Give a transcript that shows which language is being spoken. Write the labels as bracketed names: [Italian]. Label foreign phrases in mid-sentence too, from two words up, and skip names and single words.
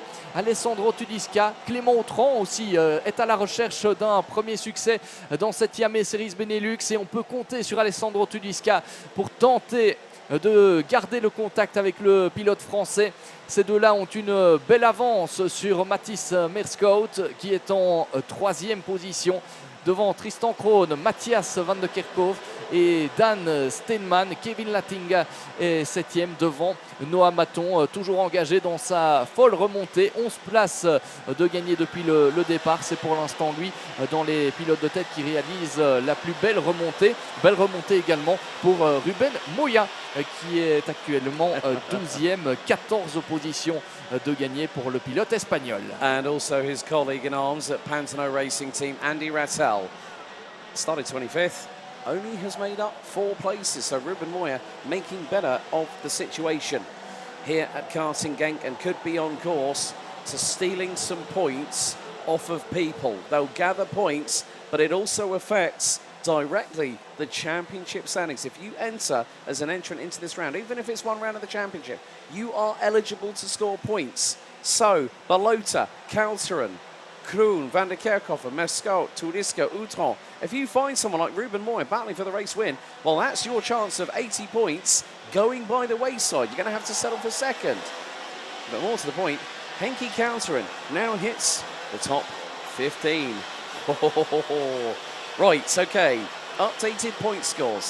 [French] Alessandro Tudisca, Clément Outran aussi est à la recherche d'un premier succès dans cette Yamé Series Benelux et on peut compter sur Alessandro Tudisca pour tenter de garder le contact avec le pilote français. Ces deux-là ont une belle avance sur Mathis Merscout qui est en troisième position devant Tristan Krohn, Matthias Van de Kerkhove et Dan Steinman. Kevin Lattinga est septième devant Noah Maton, toujours engagé dans sa folle remontée. 11 places de gagner depuis le départ. C'est pour l'instant lui dans les pilotes de tête qui réalisent la plus belle remontée. Belle remontée également pour Ruben Moya qui est actuellement 12e, 14 positions de gagner pour le pilote espagnol. [English] And also his colleague in arms at Pantano Racing Team, Andy Rattel, started 25th, only has made up 4 places. So Ruben Moya making better of the situation here at Karting Genk and could be on course to stealing some points off of people. They'll gather points, but it also affects directly the championship standings. If you enter as an entrant into this round, even if it's one round of the championship, you are eligible to score points. So, Balota, Kalteren, Kroon, Van der Kerkhoff, Mescal, Tudisca, Outran. If you find someone like Ruben Moy battling for the race win, well, that's your chance of 80 points going by the wayside. You're going to have to settle for second. But more to the point, Hanky Kalteren now hits the top 15. Right, okay. Updated point scores.